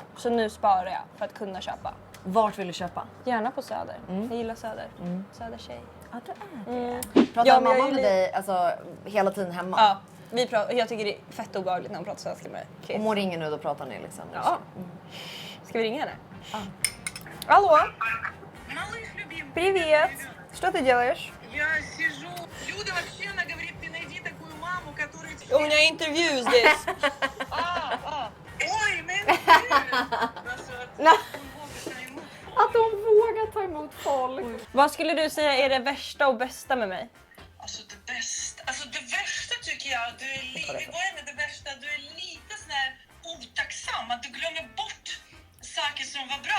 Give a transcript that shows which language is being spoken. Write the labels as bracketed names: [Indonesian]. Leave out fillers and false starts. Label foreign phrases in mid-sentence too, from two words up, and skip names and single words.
[Swedish] Så nu sparar jag för att kunna köpa. Vart vill du köpa? Gärna på Söder. Jag gillar Söder. Södertjej. Ja, du är det. Pratar mamma med dig alltså, hela tiden hemma? Ja. Jag tycker det är fett obehagligt när hon pratar svenska med mig. Om hon ringer nu då pratar ni liksom? Ja. Ska vi ringa henne? [Russian] Алло. Привет. Что ты делаешь? Я сижу. Люда вообще, она говорит, ты найди такую маму, которая... У меня интервью здесь. [Swedish] Oj, men gud! Alltså, Att hon vågar ta emot folk. Vad skulle du säga är det värsta och bästa med mig? Alltså det värsta tycker jag, vi börjar med det värsta, du är lite sån här otacksam, att du glömmer bort saker som var bra.